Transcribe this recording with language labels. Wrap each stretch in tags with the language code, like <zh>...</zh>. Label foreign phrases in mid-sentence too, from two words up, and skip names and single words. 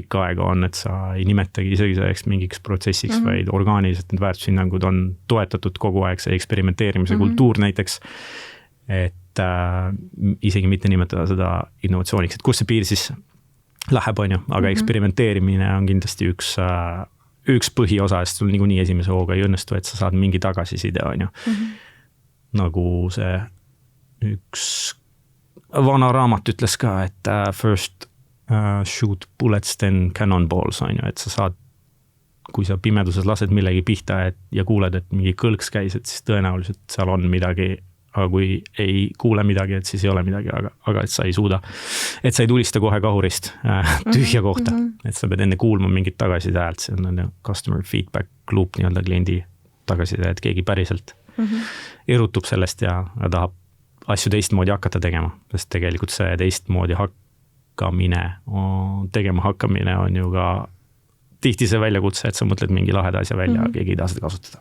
<et>pikka aega on, et sa ei nimetagi isegi selleks mingiks protsessiks, vaid orgaaniliselt need väärtushinnangud on toetatud kogu aeg, see eksperimenteerimise kultuur näiteks, et isegi mitte nimetada seda innovatsiooniks, et kus see piir siis läheb, on ju, aga eksperimenteerimine on kindlasti üks põhiosa, sest sul niikuinii esimese hooga ei õnnestu, et sa saad mingi tagasiside, on ju. Nagu see üks vana raamat ütles ka, et</et> <en>first shoot bullets, then cannonballs,</en> <et>on ju, et sa saad kui sa pimeduses lased millegi pihta ja kuuled, et mingi kõlks käis, et siis tõenäoliselt seal on midagi, aga kui ei kuule midagi, et siis ei ole midagi, aga et sa ei suuda, et sa ei tulista kohe kahurist tühja kohta, et sa pead enne kuulma mingit tagasiside häält, see on</et> <en>customer feedback loop</en> <et>nii-öelda kliendi tagasiside, et keegi päriselt erutub sellest ja tahab asju teistmoodi hakata tegema, sest tegelikult see teistmoodi tegema hakkamine on ju ka tihti see väljakutse, et sa mõtled mingi laheda asja välja, keegi ei taha seda kasutada.</et>